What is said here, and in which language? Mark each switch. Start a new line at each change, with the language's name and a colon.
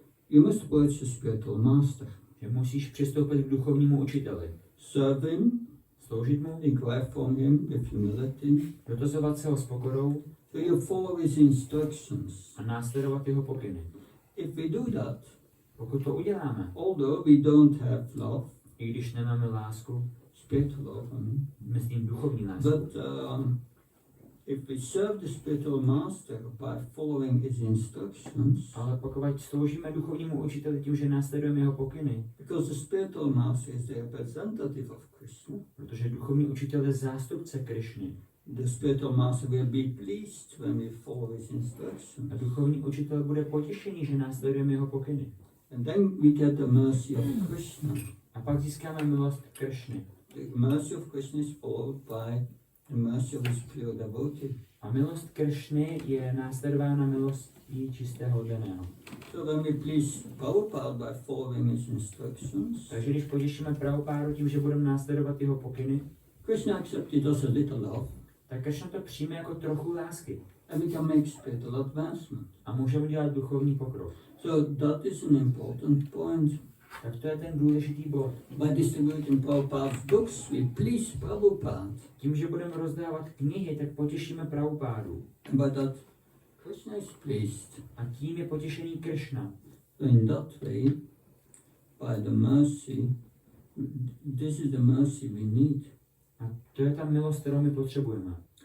English: You must approach the spiritual master.
Czech: že musíš přistoupit k duchovnímu učiteli.
English: Serve him,
Czech: Sloužit mu,
English: inquire from him with humility.
Czech: dotazovat se ho s pokorou
English: So you follow his instructions.
Czech: a následovat jeho pokyny.
English: If we do that,
Czech: Pokud to uděláme,
English: although we don't have love,
Czech: i když nemáme lásku,
English: spiritual love,
Czech: myslím duchovní lásku,
English: but if we serve the spiritual master by following his instructions,
Czech: ale pokud sloužíme duchovnímu učiteli tím, že následujeme jeho pokyny,
English: because the spiritual master is the representative of Krishna,
Czech: protože duchovní učitel je zástupce Krišny,
English: the spiritual master will be pleased when we follow his instructions.
Czech: a duchovní učitel bude potěšený, že následujeme jeho pokyny.
English: And then we get the mercy of Krishna.
Czech: A pak získáme milost Krišny.
English: The mercy of Krishna is followed by the mercy of his pure devotee.
Czech: A milost Krišny je následována milostí čistého oddaného.
English: So when we please Prabhupada by following his instructions,
Czech: Takže když potěšíme Prabhupádu tím, že budeme následovat jeho pokyny,
English: Krishna accepted us a little love,
Czech: tak Krishna to přijme jako trochu lásky.
English: and we can make spiritual advancement.
Czech: A můžeme dělat duchovní pokrok.
English: So that is an important point.
Czech: Tak to je ten důležitý bod.
English: By distributing Prabhupada's books, we please Prabhupada.
Czech: Tím, že budeme rozdávat knihy, tak potěšíme Prabhupádu.
English: And by that, Krishna is pleased.
Czech: A tím je potěšený Krishna.
English: In that way, by the mercy, this is the mercy we need.
Czech: A to je ta milost, kterou my potřebujeme.